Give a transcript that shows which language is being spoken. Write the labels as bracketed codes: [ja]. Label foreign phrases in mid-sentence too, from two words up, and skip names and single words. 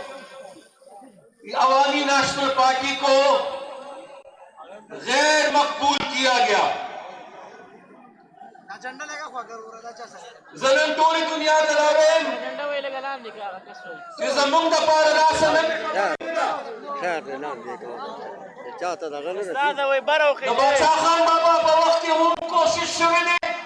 [ur] عوامی نیشنل پارٹی کو غیر مقبول کیا گیا [ps] زه نن ټولې دنیا ته دا وایم چې زموږ دپاره داسې د باچا خان بابا په وخت کې هم کوشش شوی دی